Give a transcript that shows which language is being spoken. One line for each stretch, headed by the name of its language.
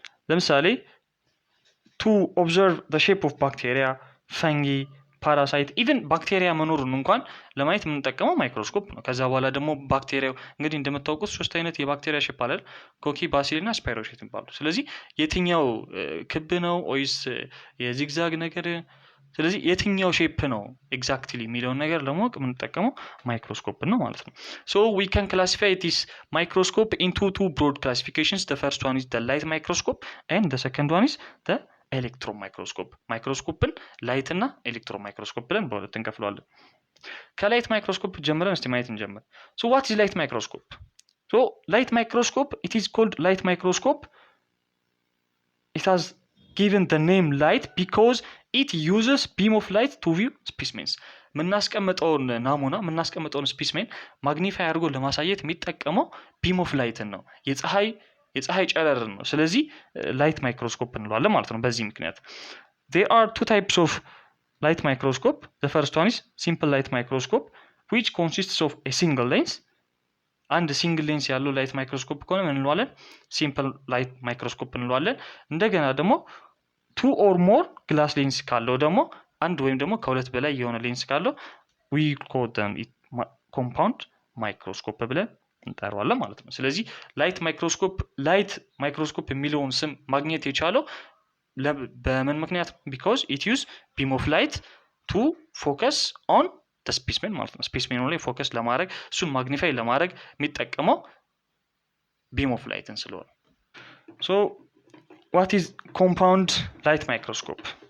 Amharic: ለምሳሌ
English: to observe the shape of bacteria, fungi,
Amharic: ፓራሳይት ኢቭን ባክቴሪያ መኖሩን እንኳን ለማየት የምንጠቀመው ማይክሮስኮፕ ነው። ከዛ በኋላ ደግሞ ባክቴሪያው እንግዲህ እንደምታውቁት 3 አይነት የባክቴሪያ ሼፕ አለ፣ ኮኪ፣ ባሲል እና ስፓይሮሼት ይባላሉ። ስለዚህ የትኛው ክብ ነው ወይስ የዚግዛግ ነገር፣ ስለዚህ የትኛው ሼፕ ነው ኤግዛክትሊ የሚለውን ነገር ለማወቅ የምንጠቀመው ማይክሮስኮፕ ነው ማለት ነው።
English: so we can classify this microscope into two broad classifications. the first one is the light microscope and the second one is the
Amharic: ኤሌክትሮን ማይክሮስኮፕ። ማይክሮስኮፕን ላይት እና ኤሌክትሮን ማይክሮስኮፕ ብለን በሁለት እንከፍለዋለን። ከላይት ማይክሮስኮፕ ጀምረን እስቲ ማየት እንጀምር።
English: so what is light microscope? so light microscope, it is called light microscope. it has given the name light because it uses beam of light to view specimens።
Amharic: የምናስቀምጠውን ናሙና የምናስቀምጠውን ስፔስሜን ማግኒፋይ አድርጎ ለማሳየት የሚጠቀመው ቢም ኦፍ ላይትን ነው፣ የፀሐይ ጨረርን ነው። ስለዚህ ላይት ማይክሮስኮፕ እንለዋለን ማለት ነው። በዚህ ምክንያት
English: there are two types of light microscope. the first one is simple light microscope which consists of a single lens።
Amharic: አንድ ሲንግል ሌንስ ያለው ላይት ማይክሮስኮፕ ከሆነ ምን እንለዋለን? ሲምፕል ላይት ማይክሮስኮፕ እንለዋለን። እንደገና ደግሞ
English: two or more
Amharic: ግላስ ሌንስ ካለው ደግሞ አንድ ወይም ደግሞ ከሁለት በላይ የሆነ ሌንስ ካለው
English: we call them compound microscope
Amharic: ብለን እንጠራዋለን ማለት ነው። ስለዚህ ላይት ማይክሮስኮፕ የሚለውን ስም ማግኘት የቻለው በምን ምክንያት?
English: because it use beam of light to focus on the specimen
Amharic: ማለት ነው። ስፔስሜኑ ላይ ፎከስ ለማድረግ እሱን ማግኒፋይ ለማድረግ የሚጠቀመው
English: beam of light ስለሆነ። so what is compound light microscope?